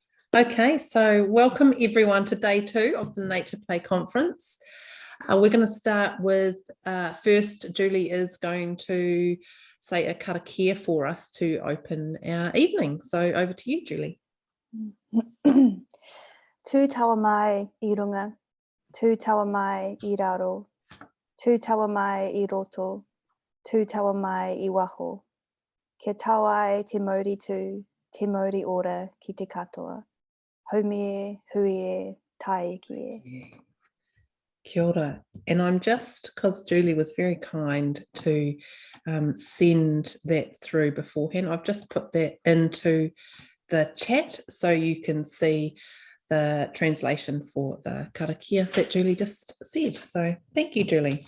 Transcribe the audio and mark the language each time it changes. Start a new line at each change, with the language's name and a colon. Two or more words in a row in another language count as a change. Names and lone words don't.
English: Okay, so welcome everyone to day 2 of the Nature Play Conference. We're going to start with, first, Julie is going to say a karakia for us to open our evening. So over to you, Julie.
Māori: Tū tawa mai I runga, tū tawa mai I raro, tū tawa mai I roto, tū tawa mai I waho. Ke tawa ai te mauri tū, te mauri ora ki te katoa. Haumie, huie, taiki. Kia ora.
English: And I'm just, because Julie was very kind to send that through beforehand, I've just put that into the chat so you can see the translation for the karakia that Julie just said. So thank you, Julie.